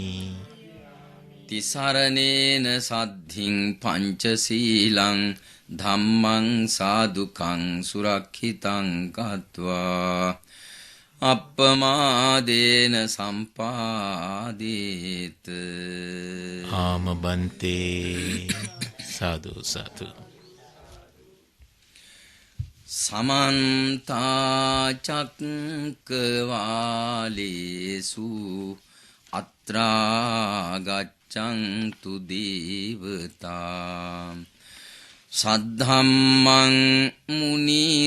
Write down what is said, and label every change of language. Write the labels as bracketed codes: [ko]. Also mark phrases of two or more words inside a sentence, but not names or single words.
[pi] තිසරණේන සද්ධින් පංචශීලං ධම්මං සාදුකං සුරක්ෂිතං කତ୍වා අප්පමාදේන සම්පාදේත. ආමබන්තේ සාදු සාදු. සමන්ත චක්කවාලේසු අත්‍රා ගච්ඡන්තු දේවතා සද්ධම්මං මුනි